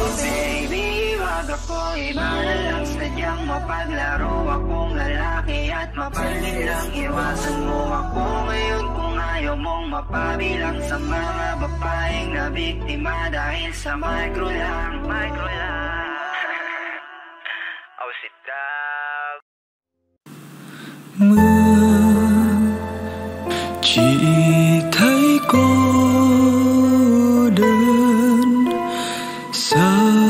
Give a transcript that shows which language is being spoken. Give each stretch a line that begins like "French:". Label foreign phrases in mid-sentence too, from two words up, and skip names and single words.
Filipino: Baby, wag ako iba na lang, sadyang mapaglaro akong lalaki at mapalit lang. Iwasan mo ako ngayon kung ayaw mong mapabilang sa mga babaeng na biktima dahil sa micro lang.
English: Oh, sit down.
Vietnamese: Chỉ thấy cô đơn xa